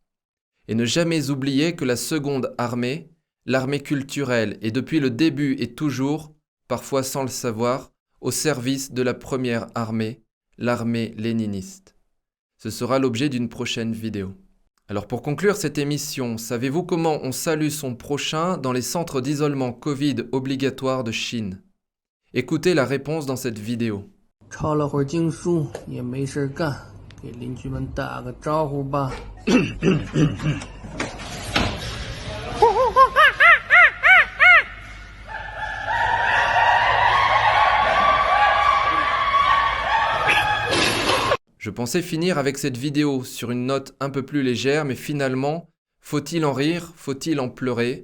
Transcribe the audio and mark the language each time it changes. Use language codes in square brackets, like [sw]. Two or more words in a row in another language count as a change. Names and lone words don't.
[fr] Et ne jamais oublier que la seconde armée, l'armée culturelle, est depuis le début et toujours, parfois sans le savoir, au service de la première armée, l'armée léniniste. Ce sera l'objet d'une prochaine vidéo. Alors pour conclure cette émission, savez-vous comment on salue son prochain dans les centres d'isolement Covid obligatoires de Chine? Écoutez la réponse dans cette vidéo. [zh] 抄了会儿经书，也没事干，给邻居们打个招呼吧。 [fr] Je pensais finir avec cette vidéo sur une note un peu plus légère, mais finalement, faut-il en rire, faut-il en pleurer?